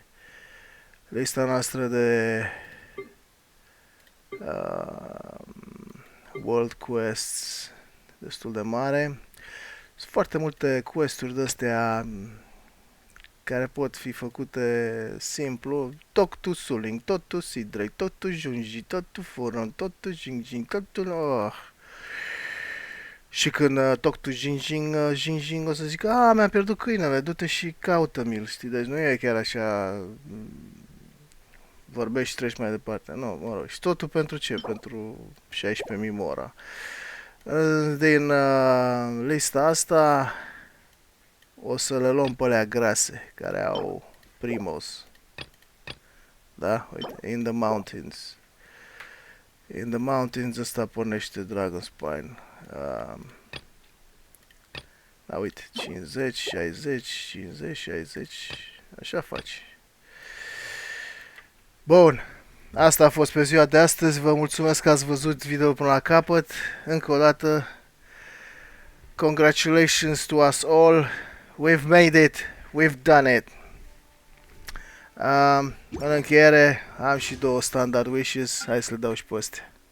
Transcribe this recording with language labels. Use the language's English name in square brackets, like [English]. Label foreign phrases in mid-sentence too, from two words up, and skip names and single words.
[Romanian] Lista noastră de World Quests destul de mare. Sunt foarte multe quest-uri de-astea care pot fi făcute simplu. [English] Talk to Suling, talk to Sidrei, talk to Junji, talk to Foron, talk to Jingjing, talk to... Oh. [Romanian] Și când [English] talk to Jingjing [Romanian] o să zic, mi-am pierdut câinele, du-te și caută-mi-l, știi? Deci nu e chiar așa... Vorbești și treci mai departe. Nu, mă rog. Și totul pentru ce? Pentru 16.000 mora. Din lista asta o să le luăm pe alea grase, care au primos. Da? Uite, [English] in the mountains. In the mountains [Romanian] ăsta pornește Dragon Spine. Da, uite, 50, 60, 50, 60, așa faci. Bun, asta a fost pe ziua de astăzi, vă mulțumesc că ați văzut video până la capăt. Încă o dată, [English] congratulations to us all, we've made it, we've done it. [Romanian] În încheiere, am și 2 [English] standard wishes, [Romanian] hai să le dau și pe astea.